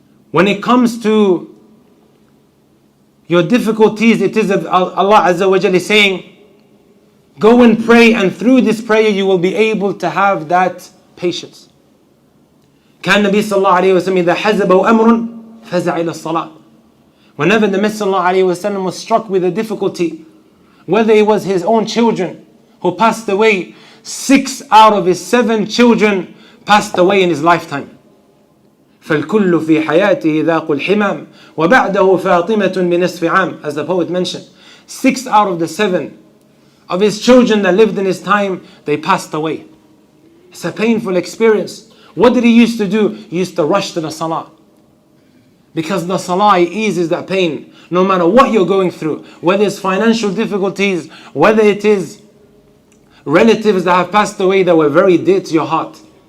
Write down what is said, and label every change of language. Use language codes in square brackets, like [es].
[en] When it comes to your difficulties, it is Allah Azza wa Jalla saying, go and pray, and through this prayer you will be able to have that patience. [ar] كان النبي صلى الله عليه وسلم إذا حزبه أمر فزع إلى الصلاة. [en] Whenever the Messenger صلى الله عليه وسلم was struck with a difficulty, whether it was his own children who passed away, 6 out of his 7 children passed away in his lifetime. [ar] فالكل في حياته ذاق الحمام وبعده فاطمة بنصف عام, [en] as the poet mentioned. 6 out of the 7 of his children that lived in his time, they passed away. It's a painful experience. What did he used to do? He used to rush to the salah. Because the salah eases that pain. No matter what you're going through, whether it's financial difficulties, whether it is relatives that have passed away that were very dear to your heart.